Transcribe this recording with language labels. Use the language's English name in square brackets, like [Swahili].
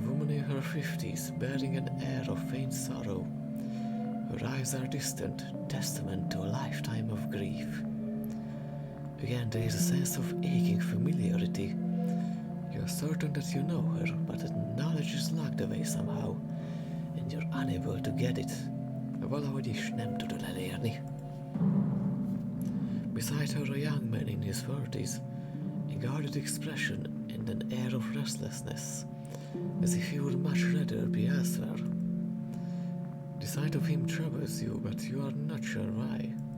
[English] In her 50s, bearing an air of faint sorrow. Her eyes are distant, testament to a lifetime of grief. Again, there is a sense of aching familiarity. You are certain that you know her, but that knowledge is locked away somehow, and you're unable to get it. [Hungarian] Valahogy is nem tudod elérni. [English] Beside her, a young man in his 30s, a guarded expression and an air of restlessness. As if he would much rather be elsewhere. The sight of him troubles you, but you are not sure why.